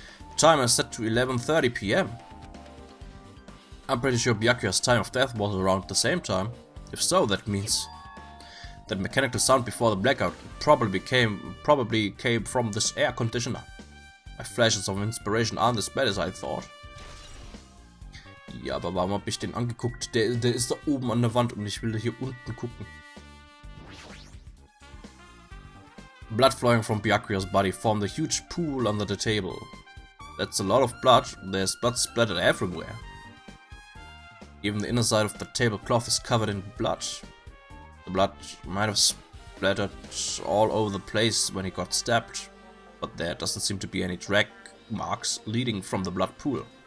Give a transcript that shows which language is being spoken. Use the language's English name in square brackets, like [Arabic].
[English] The timer is set to 11:30 PM. I'm pretty sure Byakuya's time of death was around the same time. If so, that means that mechanical sound before the blackout probably came from this air conditioner. My flashes of inspiration aren't as bad as I thought. [German] Ja, aber warum hab ich den angeguckt? Der ist da oben an der Wand und ich will hier unten gucken. [English] Blood flowing from Byakuya's body formed a huge pool under the table. That's a lot of blood. There's blood splattered everywhere. Even the inner side of the tablecloth is covered in blood. The blood might have splattered all over the place when he got stabbed, but there doesn't seem to be any drag marks leading from the blood pool.